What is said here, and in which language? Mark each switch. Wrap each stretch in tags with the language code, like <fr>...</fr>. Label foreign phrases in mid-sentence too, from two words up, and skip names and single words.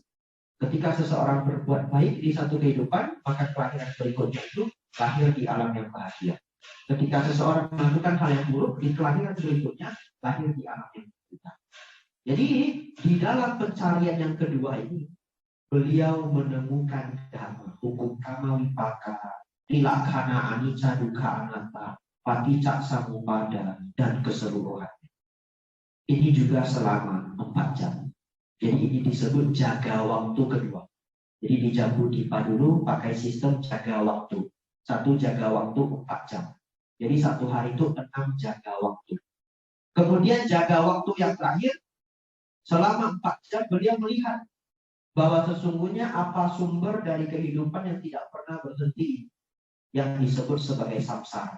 <id>Ketika seseorang berbuat baik di satu kehidupan, maka kelahiran berikutnya itu lahir di alam yang bahagia. Ketika seseorang melakukan hal yang buruk, di kelahiran berikutnya lahir di alam yang menderita. Jadi di dalam pencarian yang kedua ini, beliau menemukan dhamma, hukum</id> <pi>kama wipaka, tilakhana anicca dukkha anatta, paticca samuppada,</pi> <id>dan keseluruhan. Ini juga selama 4 jam. Jadi ini disebut jaga waktu kedua. Jadi di Jambu Dipa dulu pakai sistem jaga waktu. Satu jaga waktu 4 jam. Jadi satu hari itu 6 jaga waktu. Kemudian jaga waktu yang terakhir, selama 4 jam beliau melihat bahwa sesungguhnya apa sumber dari kehidupan yang tidak pernah berhenti, yang disebut sebagai samsara.</id>